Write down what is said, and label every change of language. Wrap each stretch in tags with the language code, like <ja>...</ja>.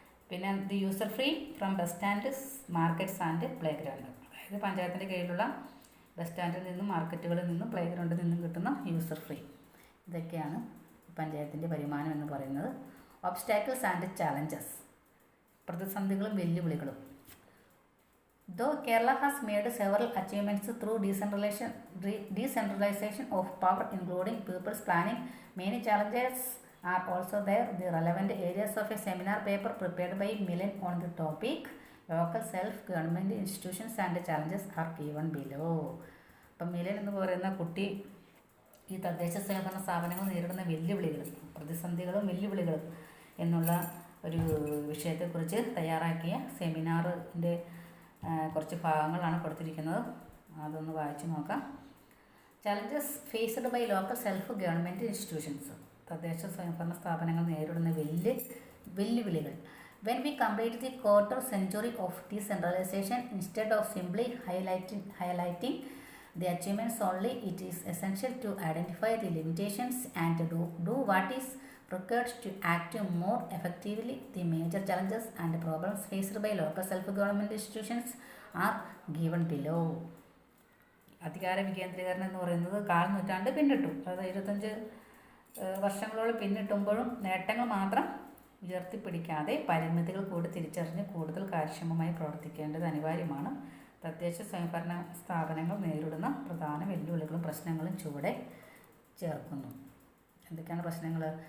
<ml>പിന്നെ</ml> <en>the user free from bus stand, markets and playground,</en> <ml>അതായത് പഞ്ചായത്തിൻ്റെ കീഴിലുള്ള ബസ് സ്റ്റാൻഡിൽ നിന്നും മാർക്കറ്റുകളിൽ നിന്നും പ്ലേ ഗ്രൗണ്ടിൽ നിന്നും കിട്ടുന്ന യൂസർ ഫ്രീ. ഇതൊക്കെയാണ് പഞ്ചായത്തിൻ്റെ വരുമാനം എന്ന് പറയുന്നത്.</ml> <en>obstacles and challenges,</en> <ml>പ്രതിസന്ധികളും വെല്ലുവിളികളും.</ml> <en>Though Kerala has made several achievements through decentralization of power, including people's planning, many challenges are also there. The relevant areas of a seminar paper prepared by Milan on the topic local self-government institutions and challenges are given below.</en> <ml>അപ്പം മിലൻ എന്ന് പറയുന്ന കുട്ടി ഈ തദ്ദേശ സ്വയംഭരണ സ്ഥാപനങ്ങൾ നേരിടുന്ന വെല്ലുവിളികളും പ്രതിസന്ധികളും വെല്ലുവിളികളും എന്നുള്ള ഒരു വിഷയത്തെക്കുറിച്ച് തയ്യാറാക്കിയ സെമിനാറിൻ്റെ കുറച്ച് ഭാഗങ്ങളാണ് കൊടുത്തിരിക്കുന്നത്. അതൊന്ന് വായിച്ചു നോക്കാം.</ml> <en>challenges faced by local self government institutions,</en> <ml>തദ്ദേശ സ്വയംഭരണ സ്ഥാപനങ്ങൾ നേരിടുന്ന വെല്ലുവിളികൾ.</ml> <en>When we complete the quarter century of decentralisation instead of simply highlighting the achievements only, it is essential to identify the limitations and do what is required to act more effectively. The major challenges and problems faced by local self-government institutions are given below.</en> <ml>അധികാര വികേന്ദ്രീകരണം എന്ന് പറയുന്നത് 1/4 നൂറ്റാണ്ട് പിന്നിട്ടു, അതായത് 25 വർഷങ്ങളോളം പിന്നിട്ടുമ്പോഴും നേട്ടങ്ങൾ മാത്രം ഉയർത്തിപ്പിടിക്കാതെ പരിമിതികൾ കൂടി തിരിച്ചറിഞ്ഞ് കൂടുതൽ കാര്യക്ഷമമായി പ്രവർത്തിക്കേണ്ടത് അനിവാര്യമാണ്. തദ്ദേശ സ്വയംഭരണ സ്ഥാപനങ്ങൾ നേരിടുന്ന പ്രധാന വെല്ലുവിളികളും പ്രശ്നങ്ങളും ചുവടെ ചേർക്കുന്നു. എന്തൊക്കെയാണ് പ്രശ്നങ്ങൾ?</ml>